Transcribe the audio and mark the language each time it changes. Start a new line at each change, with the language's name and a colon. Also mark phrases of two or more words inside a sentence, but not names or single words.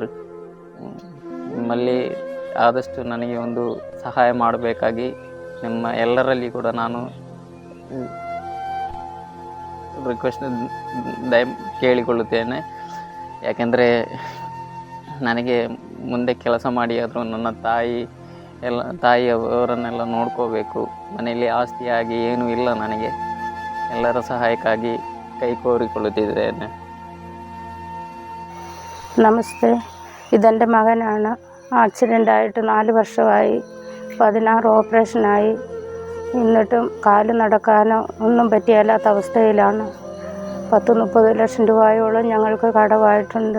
Kannada: ನಿಮ್ಮಲ್ಲಿ ಆದಷ್ಟು ನನಗೆ ಒಂದು ಸಹಾಯ ಮಾಡಬೇಕಾಗಿ ನಿಮ್ಮ ಎಲ್ಲರಲ್ಲಿ ಕೂಡ ನಾನು ರಿಕ್ವೆಸ್ಟ್ ಕೇಳಿಕೊಳ್ಳುತ್ತೇನೆ. ಯಾಕೆಂದರೆ ನನಗೆ ಮುಂದೆ ಕೆಲಸ ಮಾಡಿ ಆದರೂ ನನ್ನ ತಾಯಿಯವರನ್ನೆಲ್ಲ ನೋಡ್ಕೋಬೇಕು. ಮನೆಯಲ್ಲಿ ಆಸ್ತಿಯಾಗಿ ಏನೂ ಇಲ್ಲ ನನಗೆ. ಎಲ್ಲರ ಸಹಾಯಕ್ಕಾಗಿ ಕೈ ಕೋರಿಕೊಳ್ಳುತ್ತಿದ್ದೇನೆ.
Malayalam: നമസ്തേ, ഇതെൻ്റെ മകനാണ്. ആക്സിഡൻ്റായിട്ട് 4 വർഷമായി. 16 ഓപ്പറേഷനായി. എന്നിട്ടും കാല് നടക്കാനോ ഒന്നും പറ്റിയല്ലാത്ത അവസ്ഥയിലാണ്. 10-30 ലക്ഷം രൂപയോളം ഞങ്ങൾക്ക് കടമായിട്ടുണ്ട്.